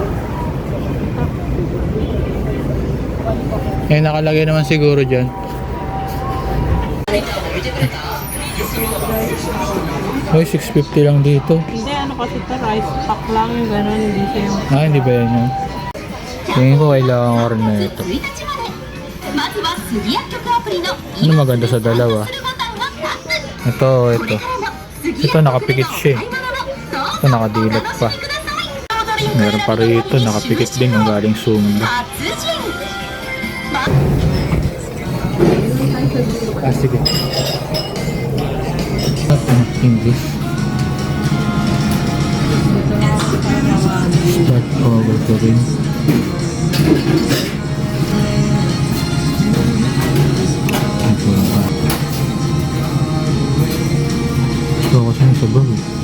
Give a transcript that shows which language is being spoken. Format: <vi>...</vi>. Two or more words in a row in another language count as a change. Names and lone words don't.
<tl>Eh, nakalagay naman siguro dyan. Ay, 650 lang dito. Hindi, ano kasi ito, rice pack lang yung gano'n, hindi siya yung... Ah, hindi ba yan yun? Tingin ko kailangan ko rin na ito.</tl> <ja>まずはスギ薬局アプリの</ja> <tl>Ano maganda sa dalawa?</tl> <ja>するボタンをタップ</ja> <tl>Ito, ito.</tl> <ja>スギ</ja> <tl>Ito, nakapikit siya eh.</tl> <ja>買い物の</ja> <tl>Ito, nakadilot pa.</tl> <ja>ください</ja> <tl>Meron pa rito, nakapikit din yung galing Sunda.</tl> <ja>達人</ja> <tl>Ah, sige. English.</tl> <en>Start over</en> <tl>ko rin. Ito ako siya sa bag.</tl>